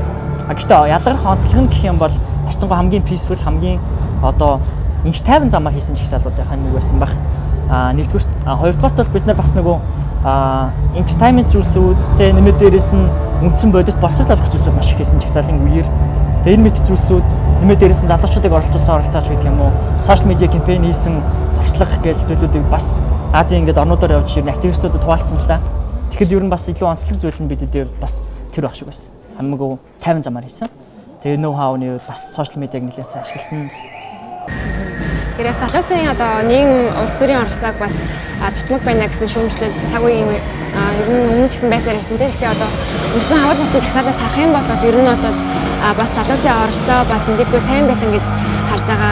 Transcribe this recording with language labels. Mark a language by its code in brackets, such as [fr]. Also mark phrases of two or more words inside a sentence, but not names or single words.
[mn] Гэхдээ ялгарх онцлог нь гэх юм бол харцангуй хамгийн peaceful хамгийн одоо инх тайван замаар хийсэн жагсаалуудынхаа нэг байсан баг. Нэгдүгээр хоёрдугаарт бол бид нар бас нөгөө entertainment зүйлсүүдтэй нэмээд дээрээс нь үндсэн бодит босод олох зүйлсүүд маш их хийсэн жагсаалын үеэр тэгээ энэ мэт зүйлсүүд нэмээд дээрээс нь залуучуудыг оролцуулж гэдэг юм уу [en] social media campaign [mn] хийсэн туршлага гэж зүйлүүдийг бас Азийн ингээд орнуудаар явж ирнэ активистуудад хуваалцсан л да. Тэгэхэд ер нь бас илүү онцлог зүйл нь бидэд бас тэр байх шиг байсан. Хамгийн тайван замаар хийсэн. Тэгээ [en] know how- [mn] ны бас [en] social media- [mn] г нэлээд сайн ашигласан бас. Тэрээс залуусын одоо нийгэм улс төрийн оролцоог бас тутмаг байна гэсэн шүүмжлэл цаг үеийн ер нь өмнө ч гэсэн байсаар ирсэн. Тэгэхдээ одоо өмнөсөн хавар болсон жагсаалаас харах юм бол ер нь бол бас залуусын оролцоо бас нэлээдгүй сайн байсан гэж харж байгаа.